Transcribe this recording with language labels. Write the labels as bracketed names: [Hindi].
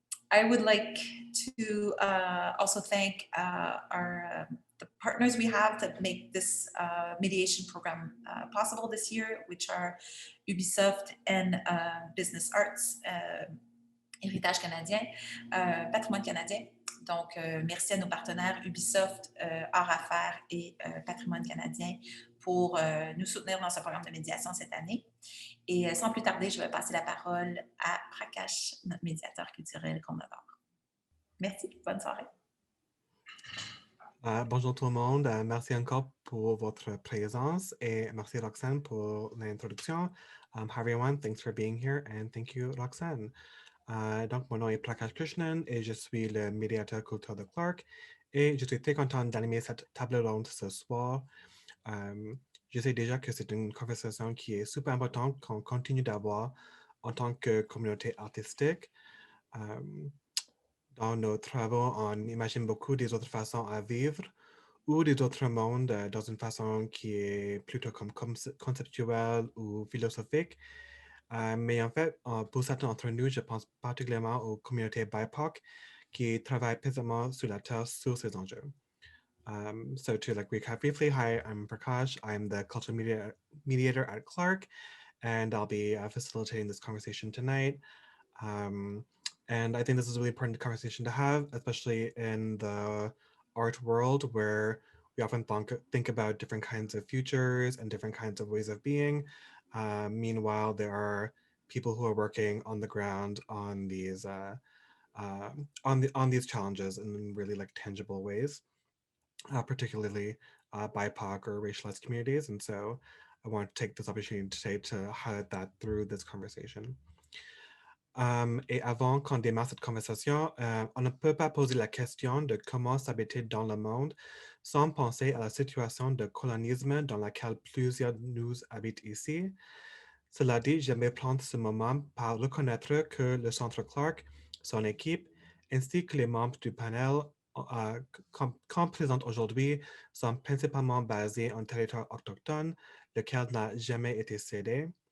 [English] I would like to also thank the partners we have that make this mediation program possible this year, which are Ubisoft and Business Arts, Héritage canadien, Patrimoine canadien. [French] Donc, merci à nos partenaires Ubisoft, Art à faire et Patrimoine canadien pour nous soutenir dans ce programme de médiation cette année. Et sans plus tarder, je vais passer la parole à Prakash, notre médiateur culturel qu'on adore. Merci, bonne soirée. Bonjour tout le monde, merci encore pour votre présence et merci Roxane pour l'introduction. [English] Hi everyone, thanks for being here and thank you Roxane. [French] Donc mon nom est Prakash Krishnan et je suis le médiateur culturel de Clark et je suis très content d'animer cette table ronde ce soir. Je sais déjà que c'est une conversation qui est super importante qu'on continue d'avoir en tant que communauté artistique. Dans nos travaux, on imagine beaucoup des autres façons à vivre ou des autres mondes dans une façon qui est plutôt comme conceptuelle ou philosophique. Mais en fait, pour certains d'entre nous, je pense particulièrement aux communautés BIPOC qui travaillent précisément sur la Terre sur ces enjeux. [English] So to recap briefly, hi, I'm Prakash. I'm the cultural mediator at Clark, and I'll be facilitating this conversation tonight. And I think this is a really important conversation to have, especially in the art world where we often think about different kinds of futures and different kinds of ways of being. Meanwhile, there are people who are working on the ground on these on these challenges in really tangible ways, particularly BIPOC or racialized communities. And so I want to take this opportunity today to highlight that through this conversation. [French] Et avant qu'on démarre cette conversation, on ne peut pas poser la question de comment s'habiter dans le monde sans penser à la situation de colonisme dans laquelle plusieurs nous habitent ici. Cela dit, j'aimerais prendre ce moment par reconnaître que le Centre Clark, son équipe, ainsi que les membres du panel qu'on présente aujourd'hui sont principalement basés en territoire autochtone, lequel n'a jamais été cédé.